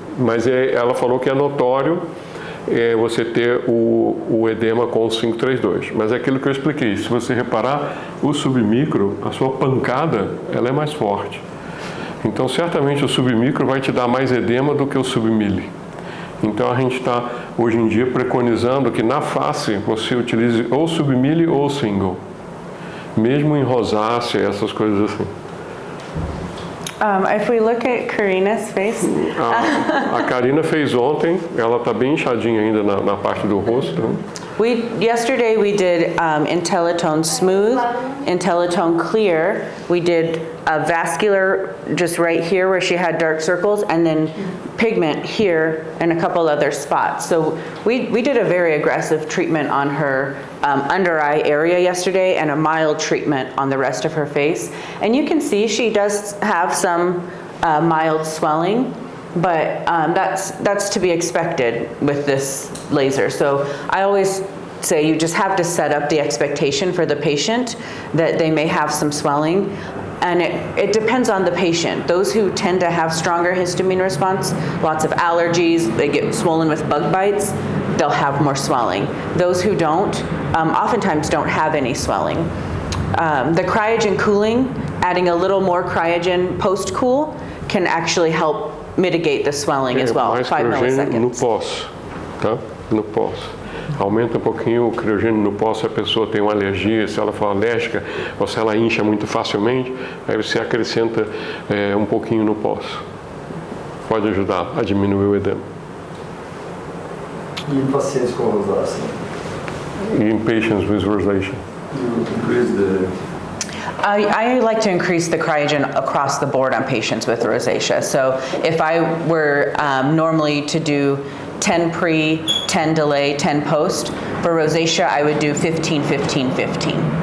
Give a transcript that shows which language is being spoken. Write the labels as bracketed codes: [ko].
[pt] Mas ela falou que é notório você ter o edema com o 532, mas é aquilo que eu expliquei, se você reparar, o submicro, a sua pancada, ela é mais forte. Então certamente o submicro vai te dar mais edema do que o submili. Então a gente está hoje em dia preconizando que na face você utilize ou submili ou single, mesmo em rosácea, essas coisas assim. [en] If we look at Karina's face, [pt] A Karina fez ontem, ela está bem inchadinha ainda na parte do rosto. [en] yesterday we did Intellitone Smooth, Intellitone Clear. We did a vascular just right here where she had dark circles, and then pigment here and a couple other spots. So we did a very aggressive treatment on her under eye area yesterday and a mild treatment on the rest of her face. And you can see she does have some mild swelling, but that's to be expected with this laser. So I always say you just have to set up the expectation for the patient that they may have some swelling. And it depends on the patient. Those who tend to have stronger histamine response, lots of allergies, they get swollen with bug bites, they'll have more swelling. Those who don't, oftentimes don't have any swelling. The cryogen cooling, adding a little more cryogen post-cool, can actually help mitigate the swelling as well, 5 milliseconds. [pt] No pós, tá? No pós. Aumenta um pouquinho o criogênio no pós se a pessoa tem uma alergia, se ela for alérgica ou se ela incha muito facilmente, aí você acrescenta um pouquinho no pós. Pode ajudar a diminuir o edema. E em pacientes com rosácea? [en] In patients with rosacea. You increase the... I like to increase the cryogen across the board on patients with rosacea. So if I were normally to do 10 pre, 10 delay, 10 post, for rosacea I would do 15, 15, 15.